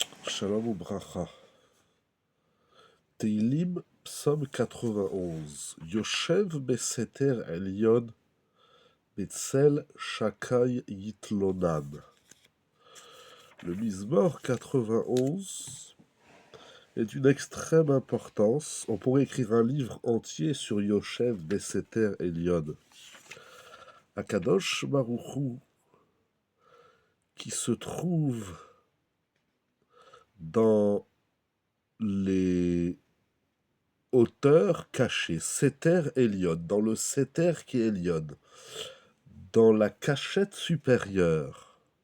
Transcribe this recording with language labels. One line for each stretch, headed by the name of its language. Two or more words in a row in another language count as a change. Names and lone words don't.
Hebrew: שלום וברכה.
French: Teilim, psaume 91.
Hebrew: יושב בסתר עליון, בצל שדי יתלונן.
French: Le Mizmor 91 est d'une extrême importance. On pourrait écrire un livre entier sur
Hebrew: יושב בסתר עליון. הקדוש ברוך הוא,
French: qui se trouve dans les hauteurs cachées,
Hebrew: סתר עליון,
French: dans le Seter qui est Elyon, dans la cachette supérieure.